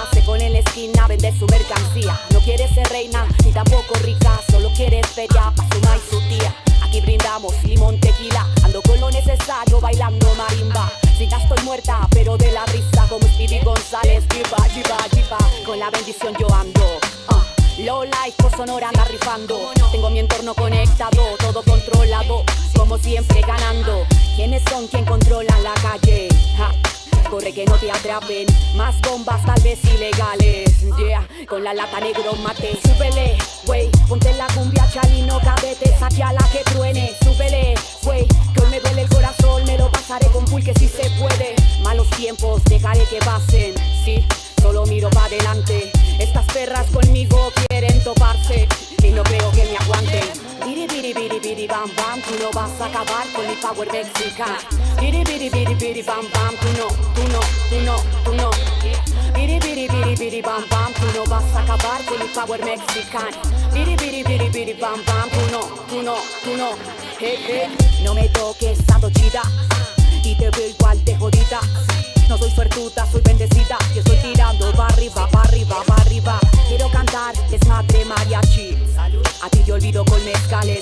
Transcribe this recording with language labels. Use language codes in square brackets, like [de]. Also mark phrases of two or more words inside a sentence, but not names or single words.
[es] Se pone en la esquina a vender su mercancía. No quiere ser reina, ni tampoco rica, solo quiere feria pa' su ma y su tía. Aquí brindamos limón, tequila, ando con lo necesario bailando marimba. Si ya estoy muerta, pero de la risa como Speedy González. Jiba, jiba, jiba, con la bendición yo ando. [en] Low life [es] por Sonora anda rifando. Tengo mi entorno conectado, todo controlado, como siempre ganando. ¿Quiénes son quien controlan la calle? Ja. Corre que no te atrapen, más bombas tal vez ilegales. Yeah, con la lata negro mate. Súbele, wey, ponte la cumbia chalino, cadete, saquea la que truene. Súbele, wey, que hoy me duele el corazón, me lo pasaré con pulque si se puede. Malos tiempos, dejaré que pasen, sí, solo miro pa' adelante. Estas perras conmigo quieren toparse y no creo que me aguanten. Biri biri biri biri bam bam, tú no vas a acabar con mi power mexicano. Biri biri biri biri bam bam, tú no, tú no, tú no, tú no. Biri biri biri biri bam bam, tú no vas a acabar con mi power mexicano. Biri biri biri biri bam bam, tú no, tú no, tú no. Hey hey, no me toques, ando chida y te veo igual de jodida. No soy suertuda, soy bendecida y estoy tirando pa' arriba, pa' arriba, pa' arriba. Quiero cantar desmadre mariachi, a ti te olvido con mezcales.